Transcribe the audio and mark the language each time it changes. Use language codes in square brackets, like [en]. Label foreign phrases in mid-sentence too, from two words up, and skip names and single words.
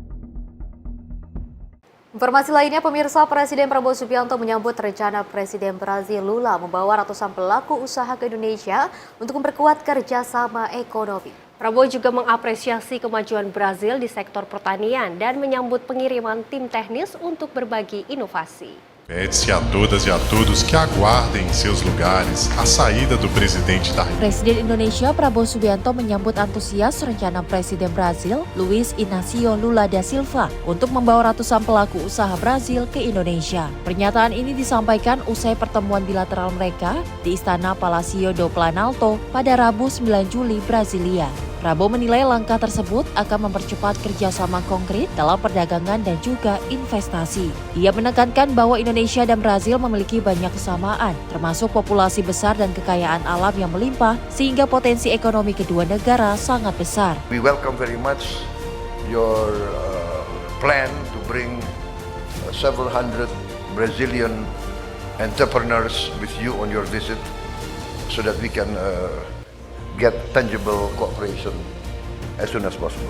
[id] Informasi lainnya, pemirsa, Presiden Prabowo Subianto menyambut rencana Presiden Brazil Lula membawa ratusan pelaku usaha ke Indonesia untuk memperkuat kerjasama ekonomi. Prabowo juga mengapresiasi kemajuan Brazil di sektor pertanian dan menyambut pengiriman tim teknis untuk berbagi inovasi. [pt] Pede-se a todas e a todos que aguardem em seus lugares a saída do presidente da República. [id] Presiden Indonesia Prabowo Subianto menyambut antusias rencana Presiden Brazil Luiz Inácio Lula da Silva untuk membawa ratusan pelaku usaha Brazil ke Indonesia. Pernyataan ini disampaikan usai pertemuan bilateral mereka di Istana Palacio do Planalto pada Rabu 9 Juli, Brasilia. Prabowo menilai langkah tersebut akan mempercepat kerjasama konkret dalam perdagangan dan juga investasi. Ia menekankan bahwa Indonesia dan Brazil memiliki banyak kesamaan, termasuk populasi besar dan kekayaan alam yang melimpah, sehingga potensi ekonomi kedua negara sangat besar. [en] We welcome very much your plan to bring several hundred Brazilian entrepreneurs with you on your visit so that we can get tangible cooperation as soon as possible.